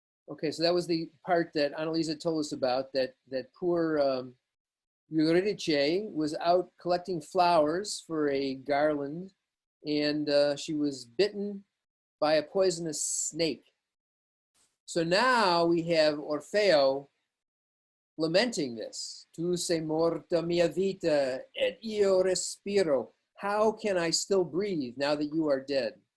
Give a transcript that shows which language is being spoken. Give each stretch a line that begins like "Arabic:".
English: Okay, so that was the part that Annalisa told us about, that poor Euridice was out collecting flowers for a garland, and she was bitten by a poisonous snake. So now we have Orfeo lamenting this.
Italian: Tu sei morta mia vita, et io respiro.
English: How can I still breathe now that you are dead?